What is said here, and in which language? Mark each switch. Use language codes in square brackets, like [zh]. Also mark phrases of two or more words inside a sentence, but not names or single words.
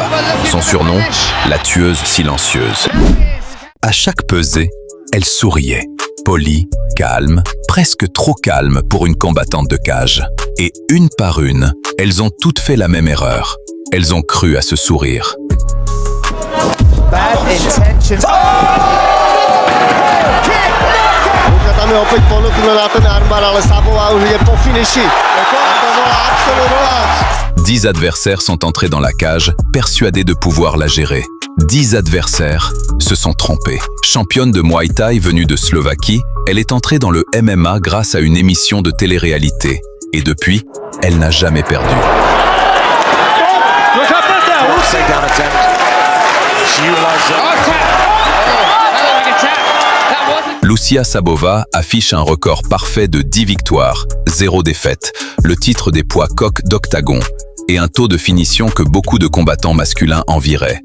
[fr] Son surnom, la tueuse silencieuse. À chaque pesée, elle souriait. Polie, calme, presque trop calme pour une combattante de cage. Et une par une, elles ont toutes fait la même erreur. Elles ont cru à ce sourire. [en] Bad intentions. [sk] Tam je opäť ponúknuté na ten armbar, ale Sabová už ide po finiši. To bola absolútna. [fr] 10 adversaires sont entrés dans la cage, persuadés de pouvoir la gérer. 10 adversaires se sont trompés. Championne de Muay Thai venue de Slovaquie, elle est entrée dans le MMA grâce à une émission de télé-réalité. Et depuis, elle n'a jamais perdu. Lucia Sabová affiche un record parfait de 10 victoires, 0 défaites, le titre des poids coqs d'Octagon et un taux de finition que beaucoup de combattants masculins envieraient.